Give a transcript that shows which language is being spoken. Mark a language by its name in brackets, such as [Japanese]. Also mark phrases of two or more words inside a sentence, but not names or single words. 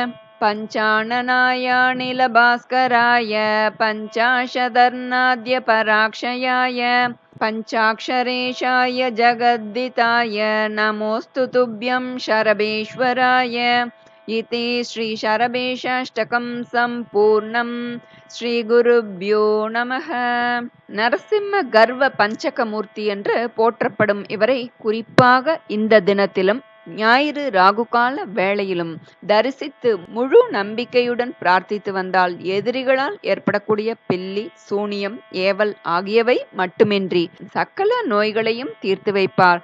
[Sanskrit] पञ्चाननायानिलभास्कराय पञ्चाशदर्णाद्यपराक्षयाय पञ्चाक्षरेशाय जगद्दिताय नमोऽस्तु तुभ्यं शरभेश्वराय इति श्रीशरभेशाष्टकं सम्पूर्णम्। श्रीगुरुभ्यो नमः. [Tamil] நரசிம்ம கர்வ பஞ்சகமூர்த்தி என்று போற்றப்படும் இவரை குறிப்பாக இந்த தினத்திலும் ஞாயிறு ராகுகால வேளையிலும் தரிசித்து முழு நம்பிக்கையுடன் பிரார்த்தித்து வந்தால் எதிரிகளால் ஏற்படக்கூடிய பில்லி, சூனியம், ஏவல் ஆகியவை மட்டுமின்றி சகல நோய்களையும் தீர்த்து வைப்பார்.